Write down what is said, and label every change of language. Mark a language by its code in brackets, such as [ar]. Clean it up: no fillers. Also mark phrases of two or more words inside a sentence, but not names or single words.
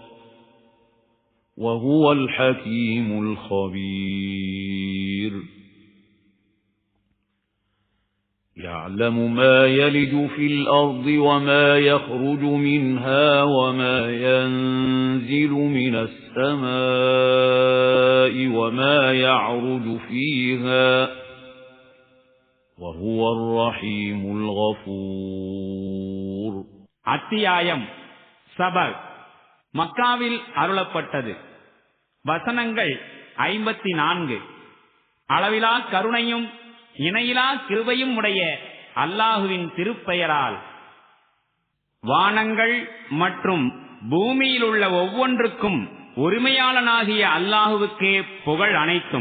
[ar] وهو الحكيم الخبير يعلم ما يلج في الأرض وما يخرج منها وما ينزل من السماء وما يعرج فيها وهو الرحيم الغفور. [ta] அத்தியாயம் சபர் மக்காவில் அருளப்பட்டது. வசனங்கள் 54. அளவிலா கருணையும் இணையிலா கிருபையும் உடைய அல்லாஹுவின் திருப்பெயரால். வானங்கள் மற்றும் பூமியில் உள்ள ஒவ்வொன்றுக்கும் உரிமையாளனாகிய அல்லாஹுவுக்கே புகழ் அனைத்தும்.